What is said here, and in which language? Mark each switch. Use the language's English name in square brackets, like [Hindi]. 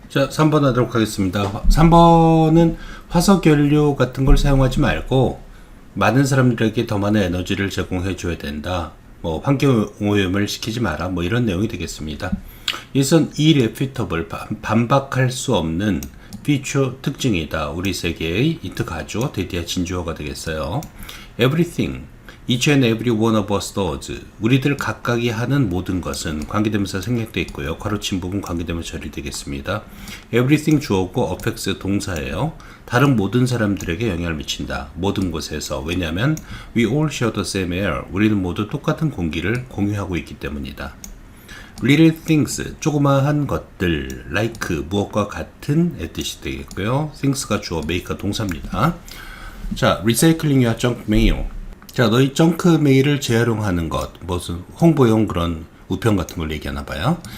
[Korean] 자, 3번 하도록 하겠습니다. 3번은 화석연료 같은 걸 사용하지 말고 많은 사람들에게 더 많은 에너지를 제공해 줘야 된다. 뭐 환경오염을 시키지 마라. 뭐 이런 내용이 되겠습니다. 이것은 [English] irrefutable, [Korean] 반박할 수 없는 feature, 특징이다. 우리 세계의 이트 가주어, 데디아 진주어가 되겠어요. [English] Everything, each and every one of us does. [Korean] 우리들 각각이 하는 모든 것은 관계대명사 생략되어 있고요. 괄호친 부분 관계대명사 처리되겠습니다. Everything 주어고 affects 동사예요. 다른 모든 사람들에게 영향을 미친다. 모든 곳에서. 왜냐하면 [English] we all share the same air. [Korean] 우리는 모두 똑같은 공기를 공유하고 있기 때문이다. [English] Little things, [Korean] 조그마한 것들, like, 무엇과 같은 뜻이 되겠고요. things가 주어, make가 동사입니다. 자, [English] recycling your junk mail. [Korean] 자, 너희 정크 메일을 재활용하는 것, 무슨 홍보용 그런 우편 같은 걸 얘기하나 봐요.